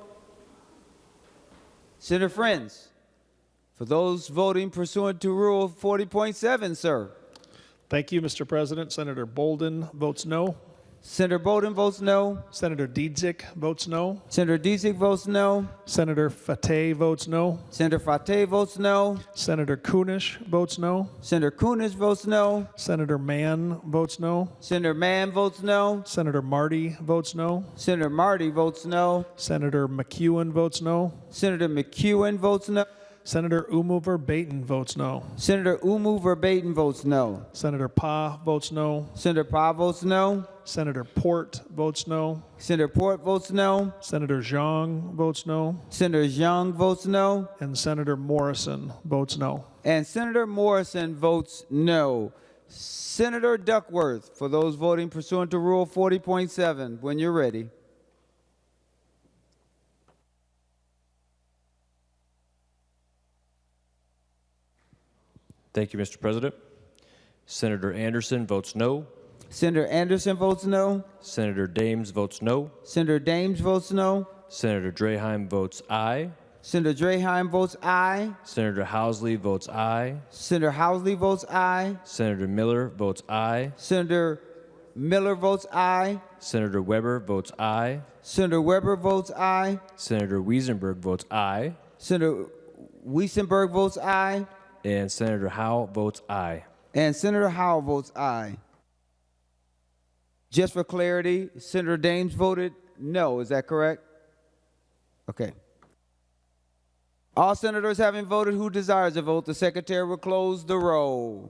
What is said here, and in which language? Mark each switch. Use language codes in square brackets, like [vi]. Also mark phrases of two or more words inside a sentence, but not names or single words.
[en] Senator Friends, for those voting pursuant to Rule 40.7, sir. Thank you, Mr. President. Senator Bolden votes no. Senator Bolden votes no. Senator Dietzick votes no. Senator Dietzick votes no. Senator Fateh votes no. Senator Fateh votes no. Senator Kunish votes no. Senator Kunish votes no. Senator Mann votes no. Senator Mann votes no. Senator Marty votes no. Senator Marty votes no. Senator McEwen votes no. Senator McEwen votes no. Senator Umu Verbatim votes no. Senator Umu Verbatim votes no. Senator Pa votes no. Senator Pa votes no. Senator Port votes no. Senator Port votes no. Senator Zhang votes no. Senator Zhang votes no. And Senator Morrison votes no. And Senator Morrison votes no. Senator Duckworth, for those voting pursuant to Rule 40.7, when you're ready. Thank you, Mr. President. Senator Anderson votes no. Senator Anderson votes no. Senator Dames votes no. Senator Dames votes no. Senator Draheim votes aye. Senator Draheim votes aye. Senator Housley votes aye. Senator Housley votes aye. Senator Miller votes aye. Senator Miller votes aye. Senator Weber votes aye. Senator Weber votes aye. Senator Wiesenberg votes aye. Senator Wiesenberg votes aye. And Senator Howe votes aye. And Senator Howe votes aye. Just for clarity, Senator Dames voted no. Is that correct? Okay. All senators having voted who desires to vote, the secretary will close the roll.